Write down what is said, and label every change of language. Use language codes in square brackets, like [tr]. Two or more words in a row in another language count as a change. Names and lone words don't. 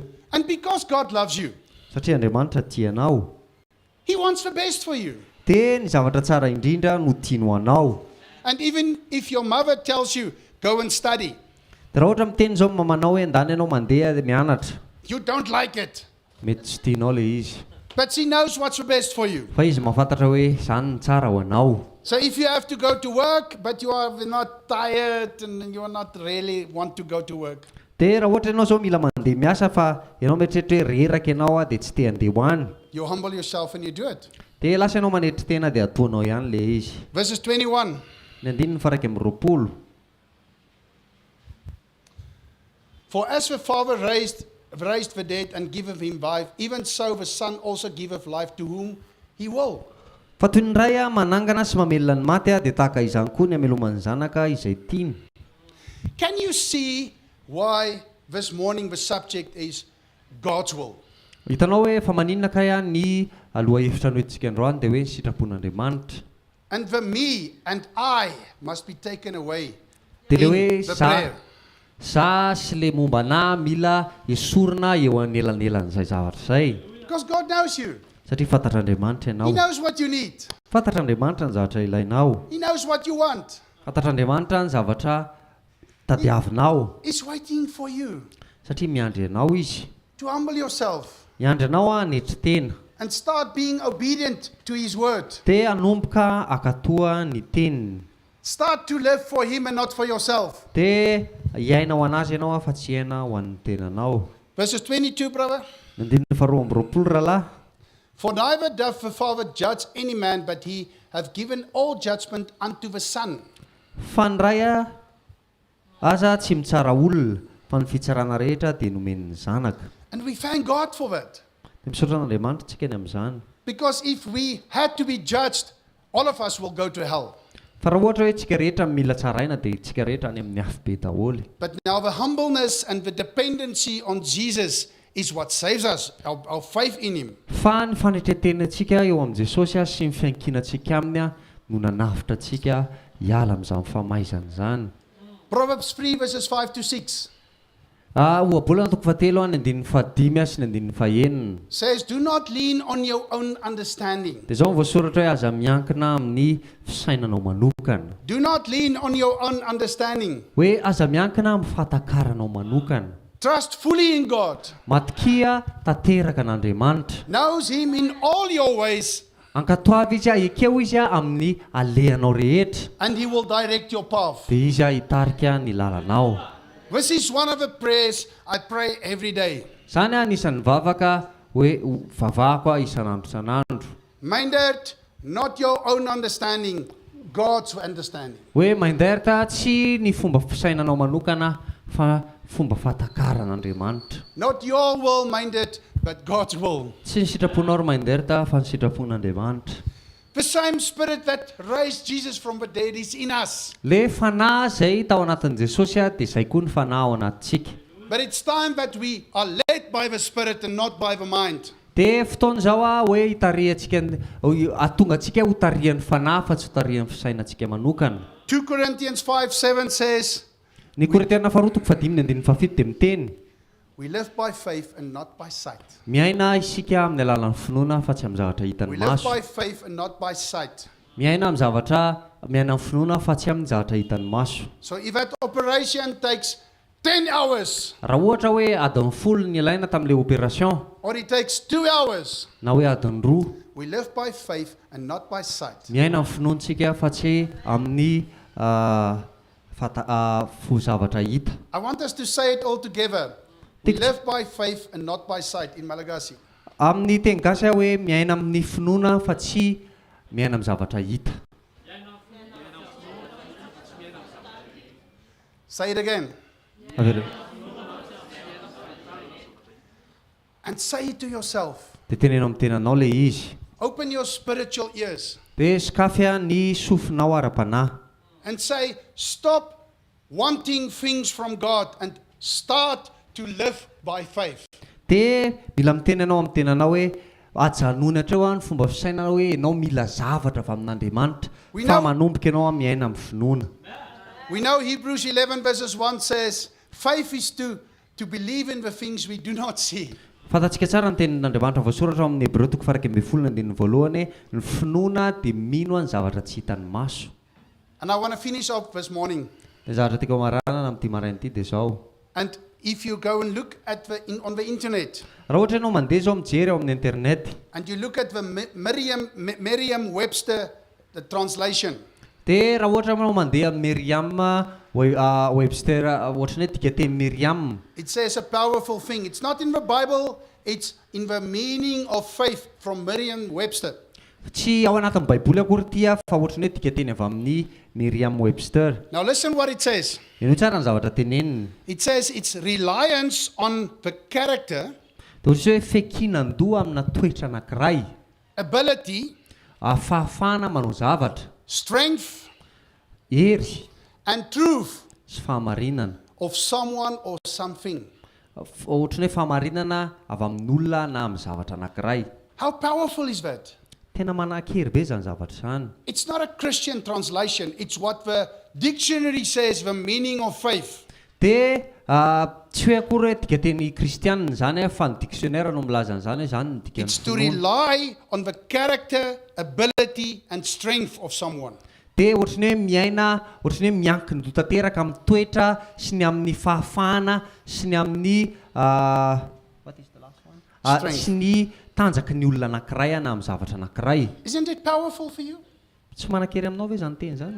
[en] And because God loves you, [mg] Satria Andriamanitra tia anao, [en] he wants the best for you. [mg] dia ny zavatra tsara indrindra no tiany ho anao. [en] And even if your mother tells you, go and study, [mg] Dia raha ohatra miteny zao mamanao hoe andany ianao mandeha mianatra, [en] you don't like it. [mg] mety tsy tianao le izy. [en] But she knows what's the best for you. [mg] Fa izy mahafantatra hoe izany ny tsara ho anao. [en] So if you have to go to work, but you are not tired and you are not really want to go to work, [mg] Dia raha ohatra ianao zao mila mandeha miasa fa ianao mieritreritra hoe reraka ianao a dia tsy te handeha ho any, [en] you humble yourself and you do it. [mg] dia lasa ianao manetry tena dia ataonao ihany le izy. [en] Verses 21. [mg] Ny andininy faraka amby roapolo. [en] For as the Father raised the dead and giveth him life, even so the Son also giveth life to whom he will. [mg] Fa toy ny ray a manangana sy mamelona ny maty a dia tahaka izany koa ny ameloman'ny zanaka izay tiany. [en] Can you see why this morning the subject is God's will? [mg] Hitanao hoe fa maninona kay a ny aloha hevitra noentsika androany dia hoe ny sitrapon'Andriamanitra. [en] And the me and I must be taken away [mg] Dia le [en] in [mg] hoe [en] the prayer. [mg] sa sy le momba na mila esorina eo anelanelan'izay zavatra izay. [en] Because God knows you. [mg] Satria fantatr'Andriamanitra [en] He [mg] ianao. [en] knows what you need. [mg] Fantatr'Andriamanitra ny zavatra ilainao. [en] He knows what you want. [mg] Fantatr'Andriamanitra ny zavatra tadiavinao. [en] He's waiting for you [mg] Satria miandry anao izy. [en] to humble yourself [mg] Miandry anao a netry tena. [en] and start being obedient to his word. [mg] Dia anomboka akatoa ny teniny. [en] Start to live for him and not for yourself. [mg] Dia hiaina ho anazy ianao a fa tsy hiaina ho an'ny tenanao. [en] Verses 22, brother. [mg] Ny andininy faharoa amby roapolo rahalahy. [en] For neither doth the Father judge any man, but he hath given all judgment unto the Son. [mg] Fa ny ray a aza tsy mitsara olona fa ny fitsarana rehetra dia nomen'ny zanaka. [en] And we thank God for that. [mg] Dia misaotra an'Andriamanitra tsika ny amin'izany. [en] Because if we had to be judged, all of us will go to hell. [mg] Fa raha ohatra hoe tsika rehetra mila tsaraina dia tsika rehetra any amin'ny afo be daholo. [en] But now the humbleness and the dependency on Jesus is what saves us, our faith in him. [mg] Fa ny fanetretenantsika eo amin'ny Jesosy a sy ny fiankinantsika aminy a no nanafitra antsika hiala amin'izany famaizana izany. [en] Proverbs 3 verses 5 to 6 [mg] Ohabolana toko fahatelo a ny andininy fahadimy a sy ny andininy fahaenina. [en] says, do not lean on your own understanding. [mg] Dia izao voasoratra hoe aza miankina amin'ny fisainanao manokana. [en] Do not lean on your own understanding. [mg] Hoe aza miankina amin'ny fahatakaranao manokana. [en] Trust fully in God. [mg] Matikia tanteraka an'Andriamanitra. [en] Knows him in all your ways, [mg] Ankatoavy izy a ekeo izy a amin'ny alehanao rehetra. [en] and he will direct your path. [mg] Dia izy a hitarika ny lalanao. [en] This is one of the prayers I pray every day. [mg] Izany a anisan'ny vavaka hoe vavahako a isan'andro isan'andro. [en] Minded, not your own understanding, God's understanding. [mg] Hoe mainderta tsy ny fomba fisainanao manokana fa fomba fahatakaran'Andriamanitra. [en] Not your will minded, but God's will. [mg] Tsy ny sitraponao ro mainderta fa ny sitrapon'Andriamanitra. [en] The same spirit that raised Jesus from the dead is in us. [mg] Le fanahy izay tao anatin'i Jesosy a dia izay koa ny fanahy ao anatintsika. [en] But it's time that we are led by the spirit and not by the mind. [mg] Dia fotoana izao a hoe hitarihantsika atonga antsika ho tarihan'ny fanahy fa tsy ho tarihan'ny fisainantsika manokana. [en] 2 Corinthians 5:7 says, [mg] Ny Korintiana faharoa toko fahadimy ny andininy fahafito dia miteny. [en] we live by faith and not by sight. [mg] Miaina isika amin'ny alalan'ny finoana fa tsy amin'ny zavatra [en] We [mg] hitan'ny [en] live [mg] maso. [en] by faith and not by sight. [mg] Miaina amin'ny finoana fa tsy amin'ny zavatra hitan'ny maso. [en] So if that operation takes 10 hours, [mg] Raha ohatra hoe adiny folo ny ilaina tamin'ilay opération [en] or it takes 2 hours, [mg] na hoe adiny roa, [en] we live by faith and not by sight. [mg] miaina amin'ny finoantsika fa tsy amin'ny zavatra hita. [en] I want us to say it all together. We live by faith and not by sight in Malagasy. [mg] Amin'ny teny gasy aho hoe miaina amin'ny finoana fa tsy miaina amin'ny zavatra hita. [en] Say it again. and say it to yourself. [mg] Dia tenenao amin'ny tenanao ilay izy. [en] Open your spiritual ears [mg] Dia skafy ny sofinao ara-panahy. [en] and say, stop wanting things from God and start to live by faith. [mg] Dia mila miteny anao amin'ny tenanao hoe ajanony hatreo ny fomba fisainana hoe ianao mila zavatra avy amin'Andriamanitra fa manomboka ianao miaina amin'ny finoana. [en] We know Hebrews 11 verses 1 says, faith is to believe in the things we do not see. [mg] Fantatsika tsara ny tenin'Andriamanitra voasoratra amin'ny Hebreo 4:12 ny finoana dia mino ny zavatra tsy hitan'ny maso. [en] And I want to finish off this morning. [mg] Ny zavatra tiako amaranana amin'ity marain'ity dia izao. [en] And if you go and look at on the internet, [mg] Raha ohatra ianao mandeha izao mijery ao amin'ny internet, [en] and you look at the Merriam-Webster the translation, [mg] dia raha ohatra ianao mandeha amin'ny Merriam-Webster ohatran'ny hoe dikateny Merriam, [en] it says a powerful thing. It's not in the Bible, it's in the meaning of faith from Merriam-Webster. [mg] tsy ao anatin'ny baiboly akory ity fa ohatran'ny hoe dikateny avy amin'ny Merriam-Webster. [en] Now listen what it says. [mg] Ino tsara ny zavatra teneniny. [en] It says it's reliance on the character, [mg] Dia ohatry hoe fekinan-doha amina toetra anankiray, [en] ability, [mg] fahafahana manao zavatra, [en] strength, [mg] hery [en] and truth [mg] sy fahamarinana. [en] of someone or something. [mg] Ohatran'ny hoe fahamarinana avy amin'olona na amin'ny zavatra anankiray. [en] How powerful is that? [mg] Tena manan-kery be zany zavatra izany. [en] It's not a Christian translation. It's what the dictionary says, the meaning of faith. [mg] Dia tsy hoe akory hoe dikateny kristianina zany fa ny dictionnaire no milaza an'izany hoe zany ny dikany [en] It's to [mg] finoana. [en] rely on the character, ability, and strength of someone. [mg] Dia ohatran'ny hoe miaina, ohatran'ny hoe miankina tanteraka amin'ny toetra sy ny amin'ny fahafahana sy ny amin'ny [en] Strength. [mg] sy ny tanjaky ny olona anankiray na amin'ny zavatra anankiray. [en] Isn't it powerful for you? [mg] Tsy manan-kery aminao ve zany teny zany?